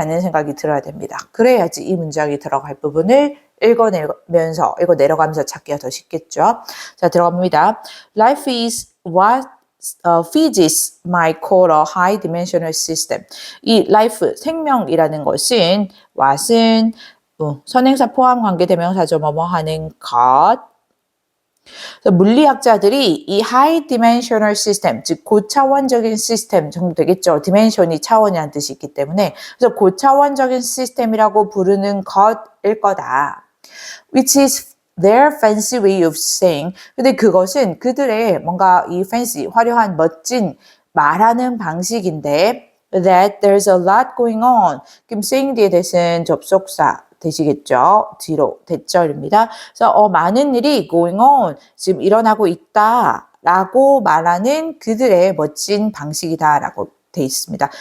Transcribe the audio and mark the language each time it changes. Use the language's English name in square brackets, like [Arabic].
[Korean] 라는 생각이 들어야 됩니다. 그래야지 이 문장이 들어갈 부분을 읽어 내려가면서 찾기가 더 쉽겠죠. 자, 들어갑니다. [English] Life is what feeds my core high dimensional system. [Korean] 이 life, 생명이라는 것은 what은 선행사 포함 관계대명사죠. 뭐뭐 하는 것. 물리학자들이 이 high dimensional system, 즉 고차원적인 시스템 정도 되겠죠. dimension이 차원이라는 뜻이 있기 때문에 그래서 고차원적인 시스템이라고 부르는 것일 거다. [English] Which is their fancy way of saying. [Korean] 근데 그것은 그들의 뭔가 이 fancy, 화려한, 멋진 말하는 방식인데 [English] that there's a lot going on. [Korean] 그럼 saying 뒤에 대신 접속사 되시겠죠? 뒤로 대절입니다. 그래서 많은 일이 going on, 지금 일어나고 있다 라고 말하는 그들의 멋진 방식이다 라고 돼 있습니다.